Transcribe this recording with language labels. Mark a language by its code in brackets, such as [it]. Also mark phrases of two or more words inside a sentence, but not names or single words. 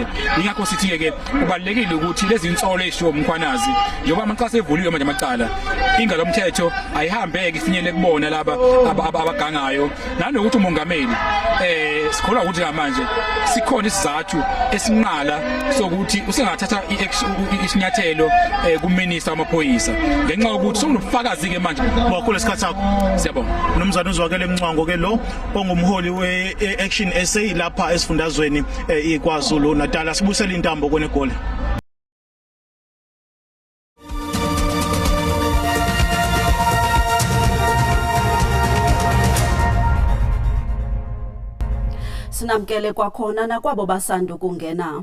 [zu] Ingakho sithi ke kubalekile ukuthi lezi insolo eshiwo Mkhwanazi njengoba amaqasa evuliwe manje amacala ingalo mthetho ayihambeke ifinyele kubona laba abagangayo nanokuthi umongameli sikholwa ukuthi manje sikhona isizathu esinqala sokuthi usengathatha isinyathelo kuminister wamaphoyisa ngenxa yokuthi kunobufakazi ke manje. Wakhulu isikhathi sakho. Siyabonga. Nomzana uzwakele Mncwango ke lo ongumholi we-Action SA lapha esifundazweni iKwaZulu Natal. Sibusele intambo kone goli. Sinamkele kwakhona nakwabo basanda ukungena.